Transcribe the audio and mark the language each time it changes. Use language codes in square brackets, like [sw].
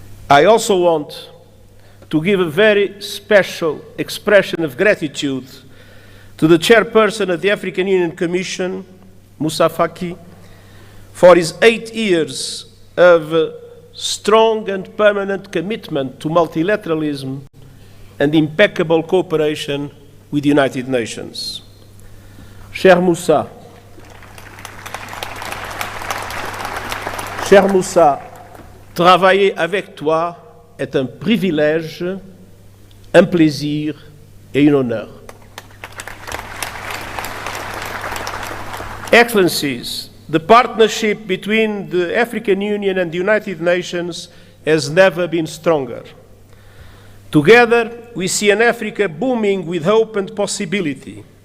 [en] I also want to give a very special expression of gratitude to the Chairperson of the African Union Commission, Moussa Faki, for his 8 years of strong and permanent commitment to multilateralism and impeccable cooperation with the United Nations. [fr] Cher Moussa, travailler avec toi est un privilège, un plaisir et un honneur. [en] Excellencies, the partnership between the African Union and the United Nations has never been stronger. Together, we see an Africa booming with hope and possibility.